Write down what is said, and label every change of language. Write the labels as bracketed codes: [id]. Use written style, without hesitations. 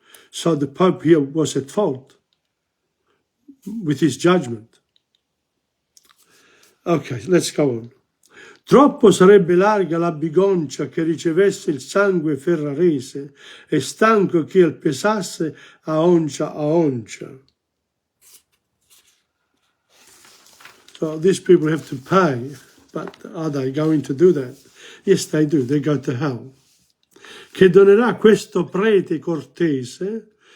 [en] So the Pope here was at fault with his judgment. Okay, let's go on. [it] Troppo sarebbe larga la bigoncia che ricevesse il sangue ferrarese, e stanco che il pesasse a oncia. [en] So these people have to pay, but are they going to do that? Yes, they do. They go to hell. [it] Che donerà questo prete cortese.